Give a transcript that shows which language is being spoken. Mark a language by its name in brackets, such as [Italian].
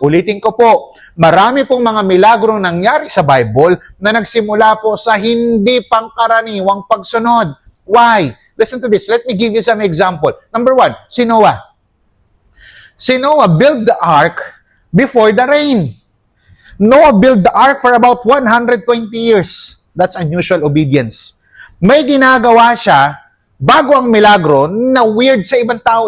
[Filipino] Ulitin ko po, marami pong mga milagrong nangyari sa Bible na nagsimula po sa hindi pangkaraniwang pagsunod. [English] Why? Listen to this. Let me give you some example. Number 1, si Noah. Si Noah built the ark before the rain. Noah built the ark for about 120 years. That's unusual obedience. [Filipino] May ginagawa siya bago ang milagro na weird sa ibang tao.